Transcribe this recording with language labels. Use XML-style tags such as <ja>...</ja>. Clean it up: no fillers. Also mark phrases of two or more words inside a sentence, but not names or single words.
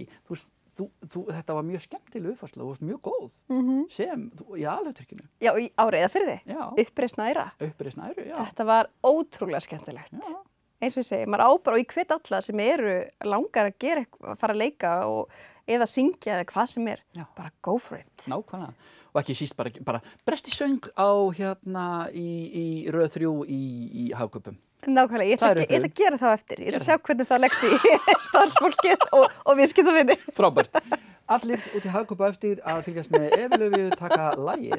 <is>Þetta var mjög skemmtileg uppfærsla, þú varst mjög góð sem í alhauturkinu. Já, á Reyðarfirði. Já. Uppreisn æra. Uppreisn æru, já. Þetta var ótrúlega skemmtilegt. Já. Eins og ég segi, maður á bara og ég hvet alla sem eru langar að gera eitthvað, fara að leika eða syngja eða hvað sem er. Já. Bara</is> <en>go for it.</en> <is>Nákvæmlega. Og ekki síst bara bresti söng á í röð 3 í Hagkaupum. Nákvæmlega, ég ætla að gera það eftir. Ég ætla að sjá hvernig það leggst í starfsfólkið og viðskiptavinni. Frábært. Allir út í Hagkaupa eftir að fylgjast með Evu Laufeyju taka lagið.</is>